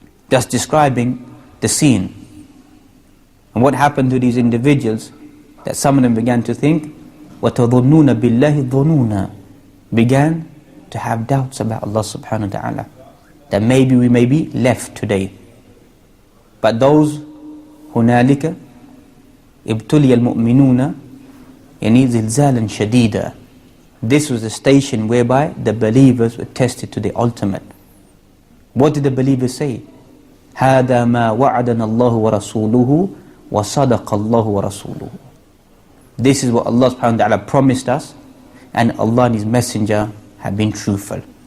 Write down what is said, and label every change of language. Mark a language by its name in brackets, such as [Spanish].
[English] Just describing the scene. And what happened to these individuals, that some of them began to think, [Arabic] وَتَظُنُّونَ بِاللَّهِ الظُّنُونَ, [English] began to have doubts about Allah subhanahu wa ta'ala, that maybe we may be left today. But those [Arabic] هُنَالِكَ ابْتُلِيَ الْمُؤْمِنُونَ يعني زِلْزَالًا شَدِيدًا. [English] This was the station whereby the believers were tested to the ultimate. What did the believers say? [Arabic] هَذَا مَا وَعَدَنَا اللَّهُ وَرَسُولُهُ وَصَدَقَ اللَّهُ وَرَسُولُهُ. [English] This is what Allah subhanahu wa ta'ala promised us, and Allah and His Messenger have been truthful.